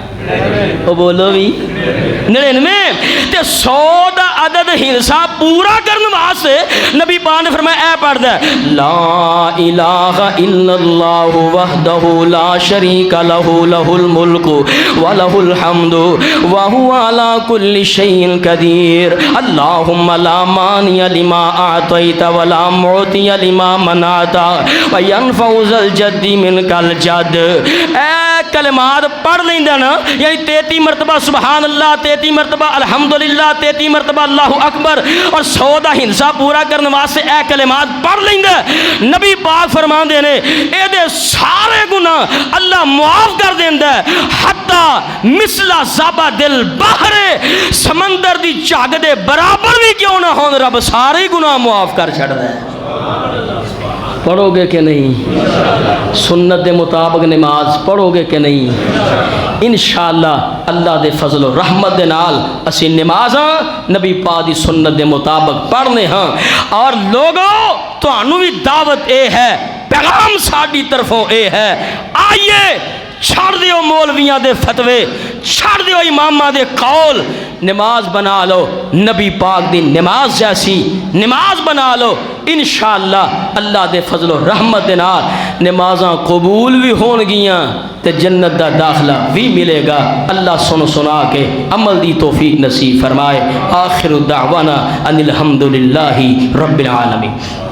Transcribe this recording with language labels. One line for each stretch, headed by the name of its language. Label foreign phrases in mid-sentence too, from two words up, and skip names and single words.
Punjabi: وہ بولو بھی 99 تے 100 دا عدد ہنسا پورا کرنے واسطے نبی پاک نے فرمایا اے پڑھ دے
Arabic: لا الہ الا اللہ وحدہ لا شریک لہ لہ الملک ولہ الحمد وہو علی کل شیء قدیر اللہم لا مانع لما اعطیت ولا معطی لما منعت وینفع ذا الجد منک الجد۔
Punjabi: اے کلمات پڑھ لیندے نا یعنی 33 مرتبہ
Arabic: سبحان اللہ،
Punjabi: 33 مرتبہ الحمدللہ، 33 مرتبہ
Arabic: اللہ اکبر
Punjabi: اور 100 دا ہنسا پورا کرنے واسطے اے کلمات پڑھ لیندے، نبی پاک فرماندے نے اے دے سارے گناہ اللہ معاف کر دیندا ہے،
Arabic: حتی مثل زبد البحر،
Punjabi: سمندر دی چاگ دے برابر بھی کیوں نہ ہون رب سارے گناہ معاف کر چھڑدا ہے۔ پڑھو گے کہ نہیں؟ سنت دے مطابق نماز پڑھو گے کہ نہیں؟ انشاءاللہ اللہ دے فضل و رحمت دے نال اسی نمازاں نبی پاک دی سنت دے مطابق پڑھنے ہاں۔ اور لوگوں تو انہوں بھی دعوت اے ہے، پیغام ساڑی طرفوں اے ہے، آئیے چھڑ دیو مولویاں دے فتوے، چھڑ دیو امامہ دے قول، نماز بنا لو نبی پاک دی نماز جیسی نماز بنا لو، انشاءاللہ اللہ دے فضل و رحمت دے نال نمازاں قبول بھی ہون گیاں تے جنت دا داخلہ بھی ملے گا۔ اللہ سنا کے عمل دی توفیق نصیب فرمائے۔
Arabic: آخر دعوانا ان الحمدللہ رب العالمین۔